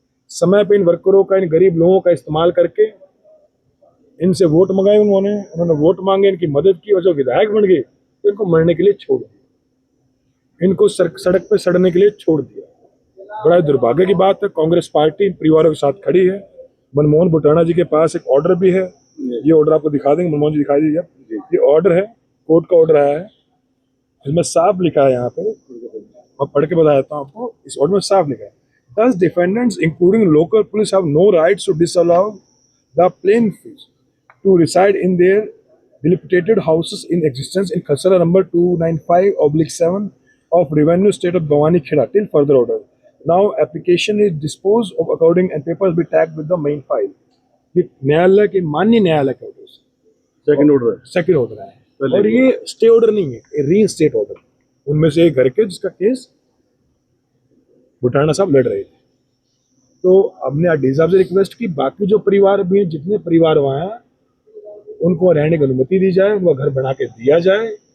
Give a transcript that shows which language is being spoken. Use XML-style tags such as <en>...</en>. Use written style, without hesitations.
<hi>समय पे इन वर्करों का, इन गरीब लोगों का इस्तेमाल करके इनसे वोट मंगाए उन्होंने वोट मांगे, इनकी मदद की और जो विधायक बन गए तो इनको मरने के लिए छोड़ दिया, इनको सड़क पे सड़ने के लिए छोड़ दिया। बड़ा दुर्भाग्य की बात है। कांग्रेस पार्टी इन परिवारों के साथ खड़ी है। मनमोहन बुटाना जी के पास एक ऑर्डर भी है, ये ऑर्डर आपको दिखा देंगे, मनमोहन जी दिखा दीजिए। ये ऑर्डर है, कोर्ट का ऑर्डर आया है, इसमें साफ लिखा है, यहाँ पे मैं पढ़ के बता देता हूँ आपको। इस ऑर्डर में साफ लिखा है,</hi> <en>Thus defendants including local police have no rights to disallow the plaintiffs to reside in their dilapidated houses in existence in Khasara number 295/7 of Revenue State of Bhavanikheda till further order. Now application is disposed of according and papers be tagged with the main file.</en> <hi>ये न्यायालय के, माननीय न्यायालय का order, second order है और ये stay order नहीं है, रीइंस्टेट ऑर्डर। उनमें से एक घर के जिसका केस बुटाना साहब लड़ रहे थे। तो हमने डी साहब से रिक्वेस्ट की, बाकी जो परिवार भी हैं, जितने परिवार वहां हैं, उनको रहने की अनुमति दी जाए, उनको घर बना के दिया जाए।</hi>